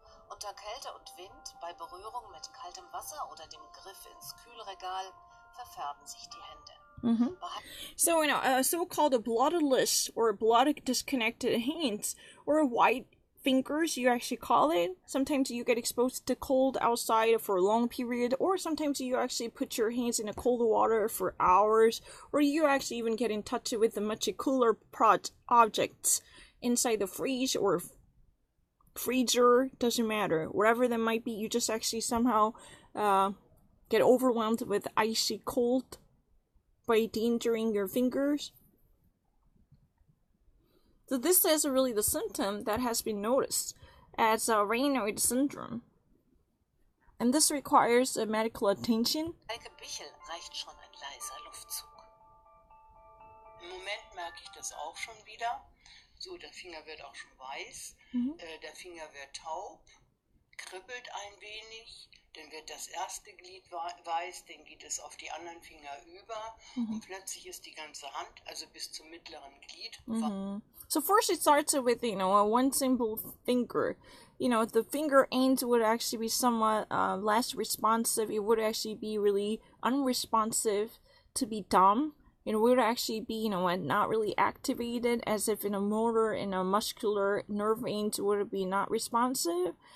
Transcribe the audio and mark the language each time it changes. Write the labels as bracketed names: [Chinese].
[German] Unter Kälte und Wind, bei Berührung mit kaltem Wasser oder dem Griff ins Kühlregal, verfärben sich die Hände. [English] So, so-called bloodless or blood disconnected hands or white fingers, you actually call it. Sometimes you get exposed to cold outside for a long period, or sometimes you actually put your hands in a cold water for hours, or you actually even get in touch with the much cooler objects inside the fridge or freezer, doesn't matter. Whatever that might be, you just actually somehow get overwhelmed with icy cold by endangering your fingers. So this is really the symptom that has been noticed as Raynaud syndrome. And this requires medical attention. [German] Heike Bichel reicht schon ein leiser Luftzug. Im Moment merke ich das auch schon wieder. So, der Finger wird auch schon weiß, der Finger wird taub, kribbelt ein wenig, dann wird das erste Glied weiß, dann geht es auf die anderen Finger über und plötzlich ist die ganze Hand, also bis zum mittleren Glied. [English] So first it starts with, a one simple finger. The finger ends would actually be somewhat less responsive. It would actually be really unresponsive to be dumb. It would actually be, not really activated, as if in a motor and a muscular nerve ends would be not responsive.